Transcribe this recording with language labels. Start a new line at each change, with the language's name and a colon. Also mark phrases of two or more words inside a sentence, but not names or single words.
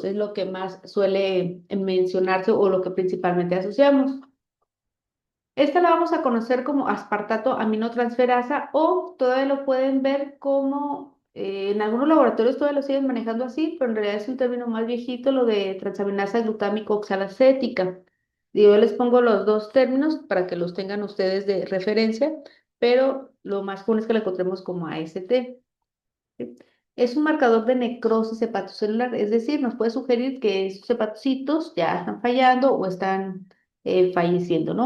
Spanish: Es lo que más suele mencionarse o lo que principalmente asociamos. Esta la vamos a conocer como aspartato aminotransferasa o todavía lo pueden ver como, en algunos laboratorios todavía lo siguen manejando así, pero en realidad es un término más viejito, lo de transaminasa glutámico oxalacética. Digo, yo les pongo los dos términos para que los tengan ustedes de referencia, pero lo más común es que lo encontremos como AST. ¿Sí? Es un marcador de necrosis hepatocelular, es decir, nos puede sugerir que esos hepatocitos ya están fallando o están falleciendo, ¿no?